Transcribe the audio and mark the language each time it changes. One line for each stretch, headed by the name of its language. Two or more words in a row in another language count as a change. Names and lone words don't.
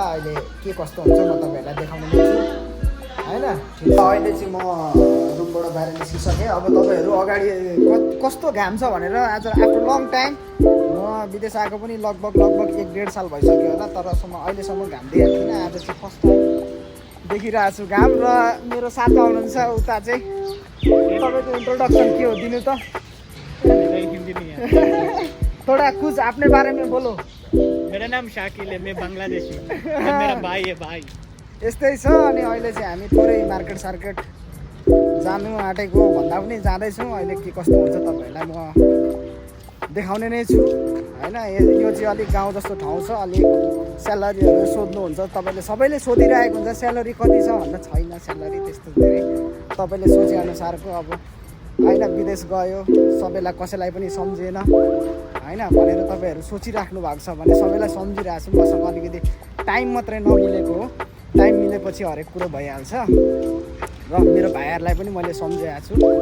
Nepali: अहिले के कस्तो हुन्छ म तपाईँहरूलाई देखाउने नै छु होइन अहिले चाहिँ म रुमबाट बाहिर निस्किसकेँ अब तपाईँहरू अगाडि कस्तो घाम छ भनेर आज
English: after long time
Nepali: म विदेश आएको पनि लगभग 1.5 साल भइसक्यो होला तरसम्म अहिलेसम्म घाम देखेको थिइनँ आज चाहिँ
English: first time
Nepali: देखिरहेको छु घाम र मेरो साथमा हुनुहुन्छ उता चाहिँ तपाईँको इन्ट्रोडक्सन के हो दिनु त
Hindi: थोड़ा कुछ अपने बारे में बोलो मेरा नाम शाकिल है मैं बांग्लादेशी मेरा भाई है भाई
Nepali: यस्तै छ अनि अहिले चाहिँ हामी थोरै मार्केट सार्केट जानु आँटेको भन्दा पनि जाँदैछौँ अहिले के कस्तो हुन्छ तपाईँहरूलाई म देखाउने नै छु होइन यो चाहिँ अलिक गाउँ जस्तो ठाउँ छ अलिक स्यालेरीहरू सोध्नुहुन्छ तपाईँले सबैले सोधिरहेको हुन्छ स्यालेरी कति छ भन्दा छैन स्यालेरी त्यस्तो धेरै तपाईँले सोचेअनुसारको अब होइन विदेश गयो सबैलाई कसैलाई पनि सम्झेन होइन भनेर तपाईँहरू सोचिराख्नु भएको छ भने सबैलाई सम्झिरहेको छु मसँग अलिकति टाइम मात्रै नमिलेको हो टाइम मिलेपछि हरेक कुरो भइहाल्छ र मेरो भाइहरूलाई पनि मैले सम्झेको छु